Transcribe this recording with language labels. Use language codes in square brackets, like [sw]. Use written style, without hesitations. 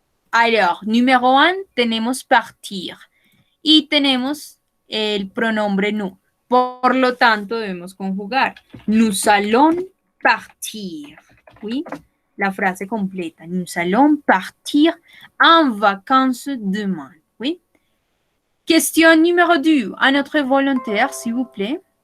[fr] Alors, numéro 1, [es] tenemos [fr] partir. [es] Y tenemos el pronombre nous. Por lo tanto, debemos conjugar. [fr] Nous allons partir. ¿Oui? [es] La frase completa. [fr] Nous allons partir en vacances demain. ¿Oui? Question numéro 2. À notre volontaire, s'il vous plaît.